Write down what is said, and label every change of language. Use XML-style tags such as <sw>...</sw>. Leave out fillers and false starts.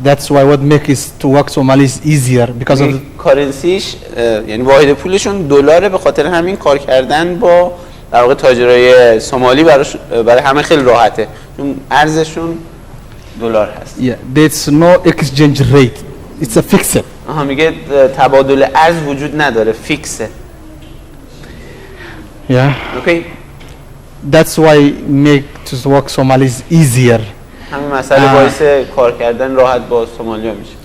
<en>That's why what makes to work Somalis easier because of</en> <fa>کارنسیش یعنی واحد پولشون دلاره، به خاطر همین کار کردن با در واقع تاجرای سومالی برای همه خیلی راحته چون ارزششون دلار هست.</fa> <en>There's no exchange rate. It's a fixed.</en> <fa>میگه تبادل ارز وجود نداره، فیکسه.</fa> <en>Okay. That's why make to work Somalis easier.</en> <fa>همین مسئله باعث کار کردن راحت با سومالیا میشه.</fa>